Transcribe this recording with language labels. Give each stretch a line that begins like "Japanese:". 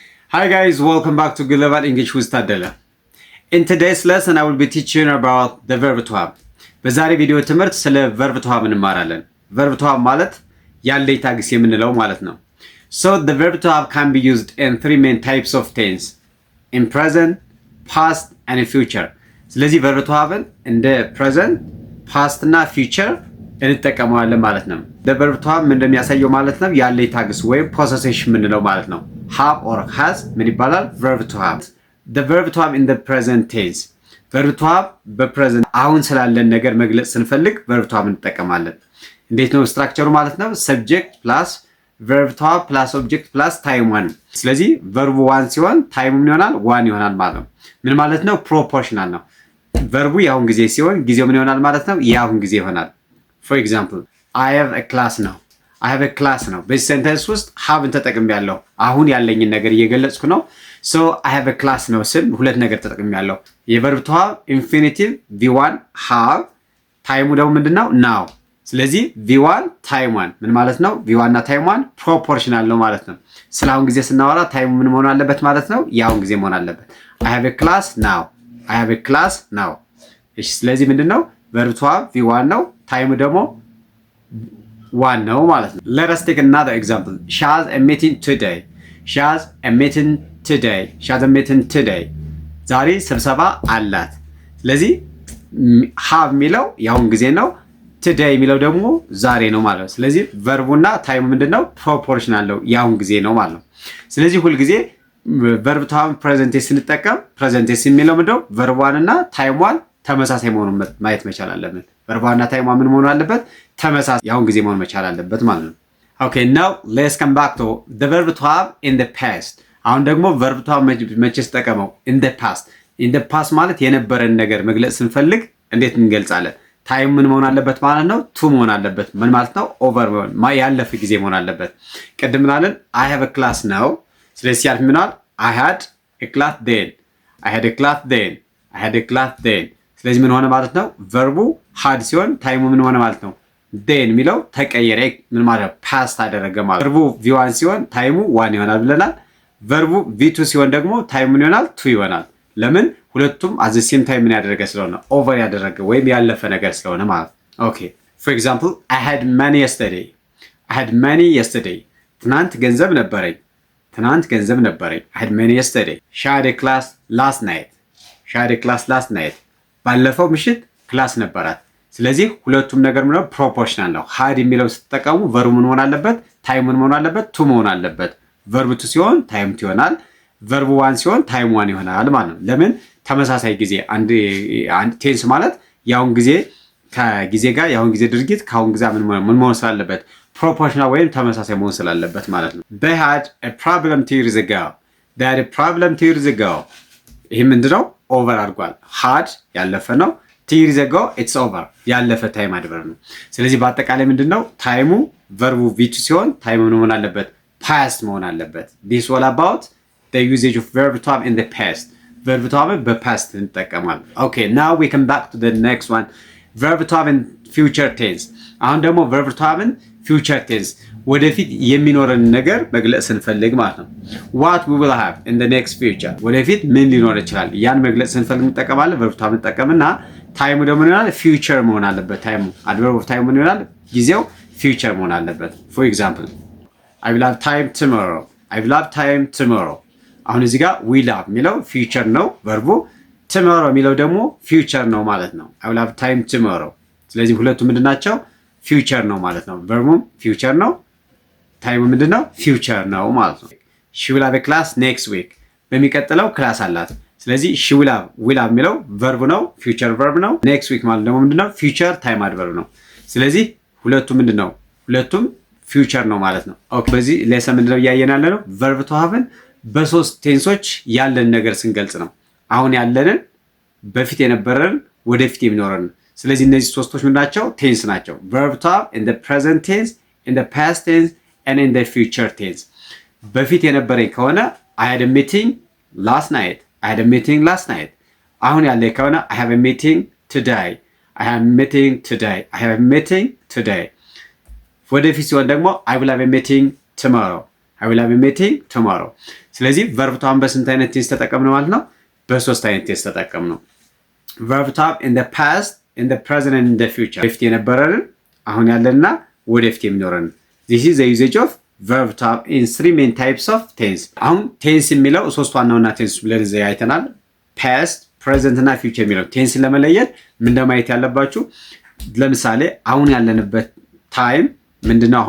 English: Hi guys, welcome back to Good Level English with Tadela. In today's lesson, I will be teaching about the verb to have.
Amharic: በዛሬ ቪዲዮ ትምህርት ስለ
English: verb to have እንማራለን። verb to have
Amharic: ማለት ያለይታ ግስ የምንለው ማለት ነው።
English: So the verb to have can be used in three main types of tense: in present, past, and in future.
Amharic: ስለዚህ verb to have እንደ present, past እና future እንጠቀመዋለን ማለት ነው። the verb to have እንደሚያሳየው ማለት ነው ያለይታ ግስ ወይም possession የምንለው ማለት ነው።
English: have or has
Amharic: ምን ይባላል?
English: verb to have. the verb to have in the present tense.
Amharic: verb to have በፕሬዘንት አሁን ስላለን ነገር መግለጽ ስንፈልግ verb to have እንጠቀማለን። እንዴት ነው ስትራክቸሩ ማለት ነው?
English: subject plus verb to have plus object plus time one።
Amharic: ስለዚህ verb one ሲሆን time ምን ይሆናል? one ይሆናል ማለት ነው። ምን ማለት ነው? proportional ነው። verb የአሁን ጊዜ ሲሆን ጊዜው ምን ይሆናል ማለት ነው? የአሁን ጊዜ ይሆናል።
English: for example I have a class now. I have a class
Amharic: ነው። በዚህ ሴንተንስ ውስጥ haveን ተጠቅሜያለሁ። አሁን ያለኝን ነገር እየገለጽኩ ነው።
English: so I have a class
Amharic: ነው ስል ሁለት ነገር ተጠቅሜያለሁ። የverb to have infinitive v1 have ታይሙ ደግሞ ምንድነው? now። ስለዚህ v1 time 1 ምን ማለት ነው? v1 እና time 1 proportional ነው ማለት ነው። ስለ አሁን ጊዜ ስናወራ ታይሙ ምን መሆን አለበት ማለት ነው? የአሁን ጊዜ መሆን አለበት።
English: I have a class now. I have a class now።
Amharic: እሺ ስለዚህ ምንድነው?
English: verb to have v1 ነው።
Amharic: ታይሙ ደግሞ one ነው ማለት ነው።
English: let us take another example. she has a meeting today. she has a meeting today. she has a meeting today.
Amharic: ዛሬ ስብሰባ አላት። ስለዚህ have የሚለው የአሁን ጊዜ ነው። today የሚለው ደግሞ ዛሬ ነው ማለት ነው። ስለዚህ ቨርቡና ታይሙ ምንድነው? ፕሮፖርሽናል ነው፣ የአሁን ጊዜ ነው ማለት ነው። ስለዚህ ሁል ጊዜ verb to have present tense ስንጠቀም present tense የሚለው ምንድነው? verb one እና time one ተመሳሳይ መሆኑን ማየት መቻል አለብን። verb one እና time one ምን መሆን አለበት?
English: ተመሳሳይ የአሁን ጊዜ መሆን መቻል አለበት ማለት ነው። okay now let's come back to the verb to have in the past.
Amharic: አሁን ደግሞ verb to have መቼ ተጠቀመው? in the past. in the past ማለት የነበረን ነገር መግለጽ ስንፈልግ እንዴት እንገልጻለን? ታይም ምን መሆን አለበት ማለት ነው? to መሆን አለበት። ምን ማለት ነው? over ያለፈ ጊዜ መሆን አለበት። ቅድም ምናለን?
English: I have a class now።
Amharic: ስለዚህ ሲያልፍ ምናል?
English: I had a class then. I had a class then. I had a class then።
Amharic: ስለዚህ ምን ሆነ ማለት ነው? verbu had ሲሆን ታይሙ ምን ሆነ ማለት ነው? then የሚለው ተቀየረ። ምን ማለት past አደረገ ማለት። verbu v1 ሲሆን ታይሙ 1 ይሆናል ብለናል። verbu v2 ሲሆን ደግሞ ታይሙ ምን ይሆናል? 2 ይሆናል። ለምን? ሁለቱም at the same time ምን ያደረገ ስለሆነ over ያደረገ ወይም ያለፈ ነገር ስለሆነ ማለት።
English: okay for example I had money yesterday. I had money yesterday.
Amharic: ትናንት ገንዘብ ነበረኝ። ትናንት ገንዘብ ነበረኝ።
English: I had money yesterday. she had a class last night. she had a class last night.
Amharic: ባለፈው ምሽት ክላስ ነበራት። ስለዚህ ሁለቱም ነገር ምንድነው? ፕሮፖርሽናል ነው። had የሚለው ስትጠቀሙ verb ምን መሆን አለበት? time ምን መሆን አለበት? to መሆን አለበት። verb to ሲሆን time to ይሆናል። verb one ሲሆን time one ይሆናል ማለት ነው። ለምን? ተመሳሳይ ጊዜ አንድ ቴንስ ማለት ያውን ጊዜ ከጊዜ ጋር ያውን ጊዜ ድርጊት ካሁን ጊዜ ምን መሆን ስላለበት? ፕሮፖርሽናል ወይም ተመሳሳይ መሆን ስላለበት ማለት ነው።
English: they had a problem 2 years ago. they had a problem 2 years ago.
Amharic: ይሄ ምንድነው? ኦቨር አድርጓል። had ያለፈ ነው። 2 years ago it's over ያለፈ ታይም አድቨርብ ነው። ስለዚህ በአጠቃላይ ምንድነው? ታይሙ verb v2 ሲሆን ታይሙ ምን መሆን አለበት? past መሆን አለበት።
English: this all about the usage of verb to have in the past. verb to have
Amharic: በpast እንጠቀማለን።
English: okay now we come back to the next one. verb to have in future tense.
Amharic: አሁን ደግሞ verb to have in future tense ወደፊት የሚኖረን ነገር መግለጽ ስንፈልግ ማለት ነው።
English: what we will have in the next future
Amharic: ወደፊት ምን ሊኖር ይችላል ያን መግለጽ ስንፈልግ እንጠቀማለን። verb to have እንጠቀምና ታይሙ ደግሞ ምን ይሆናል? future መሆን አለበት። ታይሙ adverb of time ምን ይሆናል? ጊዜው future መሆን አለበት።
English: for example I will have time tomorrow. I will have time tomorrow.
Amharic: አሁን እዚህ ጋር will have የሚለው future ነው verb tomorrow የሚለው ደግሞ future ነው ማለት ነው።
English: I will have time tomorrow።
Amharic: ስለዚህ ሁለቱ ምንድናቸው? future ነው ማለት ነው። verb future ነው። ታይሙ ምንድነው? future ነው ማለት ነው።
English: she will have a class next week.
Amharic: በሚቀጥለው ክላስ አላት። ስለዚህ she will have የሚለው verb ነው፣ future verb ነው። next week ማለት ደግሞ ምንድነው? future time adverb ነው። ስለዚህ ሁለቱም ምንድነው? ሁለቱም future ነው ማለት ነው። ኦኬ በዚህ ሌሰን ምንድነው እያየን ያለ ነው? verb to have በሶስት ቴንሶች ያለን ነገር ስንገልጽ ነው። አሁን ያለንን፣ በፊት የነበረን፣ ወደፊት የሚኖረን። ስለዚህ እነዚህ ሶስቶች ምንድናቸው? ቴንስ ናቸው።
English: verb to have in the present tense, in the past tense and in the future tense.
Amharic: በፊት የነበረኝ ከሆነ
English: I had a meeting last night. I had a meeting last night.
Amharic: አሁን ያለኝ ከሆነ
English: I have a meeting today. I have a meeting today. I have a meeting today.
Amharic: ወደፊት ሲሆን ደግሞ
English: I will have a meeting tomorrow. I will have a meeting tomorrow.
Amharic: ስለዚህ
English: verb to have በስንት አይነት ቴንስ ተጠቀምን ማለት ነው? በሶስት አይነት ቴንስ ተጠቀምነው። verb to have in the past, in the present and in the future።
Amharic: በፊት የነበረን አሁን ያለና ወደፊት የሚኖረን።
English: this is the usage of verb to have in three main types of tense።
Amharic: አሁን ቴንስ የሚለው ሶስት ዋና ዋና ቴንስ ብለን እዚህ አይተናል። past፣ present እና future የሚለው ቴንስ ለመለየት ምን እንደማየት ያለባችሁ፣ ለምሳሌ አሁን ያለንበት ታይም ምንድነው?